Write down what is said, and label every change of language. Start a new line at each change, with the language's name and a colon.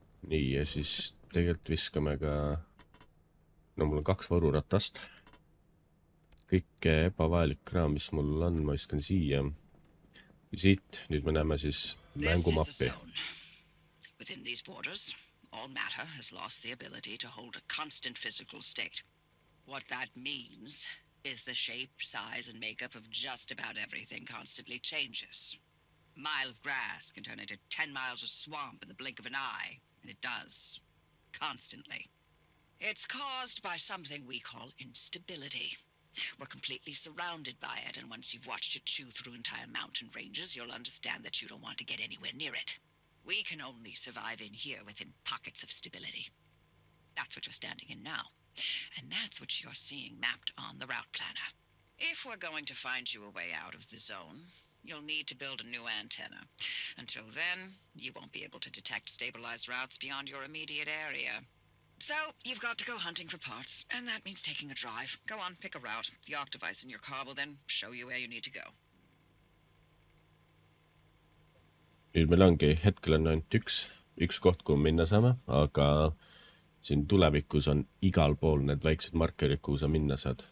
Estonian: Nii, ja siis tegelikult viskame ka... No mul on 2 varuratast. Kõike ebavajalik kraam, mis mul on, ma viskan siia. Ja siit, nüüd me näeme siis mängumappi.
English: Within these borders, all matter has lost the ability to hold a constant physical state. What that means is the shape, size, and makeup of just about everything constantly changes. A mile of grass can turn into 10 miles of swamp in the blink of an eye, and it does. Constantly. It's caused by something we call instability. We're completely surrounded by it, and once you've watched it chew through entire mountain ranges, you'll understand that you don't want to get anywhere near it. We can only survive in here within pockets of stability. That's what you're standing in now. And that's what you're seeing mapped on the route planner. If we're going to find you a way out of the zone, you'll need to build a new antenna. Until then, you won't be able to detect stabilized routes beyond your immediate area. So, you've got to go hunting for parts, and that means taking a drive. Go on, pick a route. The arc device in your car will then show you where you need to go.
Estonian: Nüüd meil ongi hetkel on ainult üks koht, kuhu minna saame, aga siin tulevikus on igal pool need väiksed markerid, kuhu sa minna saad.